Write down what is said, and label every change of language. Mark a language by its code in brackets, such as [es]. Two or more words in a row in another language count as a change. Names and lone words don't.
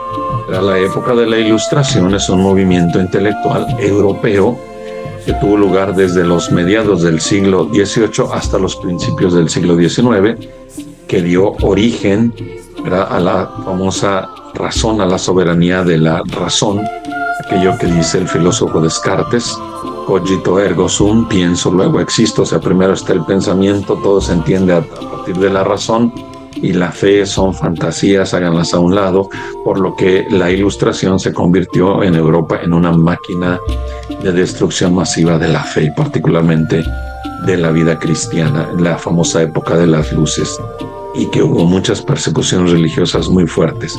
[es] La época de la Ilustración es un movimiento intelectual europeo que tuvo lugar desde los mediados del siglo XVIII hasta los principios del siglo XIX, que dio origen, ¿verdad?, a la famosa razón, a la soberanía de la razón, aquello que dice el filósofo Descartes: [la] cogito ergo sum, [es] pienso luego existo. O sea, primero está el pensamiento, todo se entiende a partir de la razón, y la fe son fantasías, háganlas a un lado, por lo que la Ilustración se convirtió en Europa en una máquina de destrucción masiva de la fe, y particularmente de la vida cristiana, en la famosa época de las luces, y que hubo muchas persecuciones religiosas muy fuertes.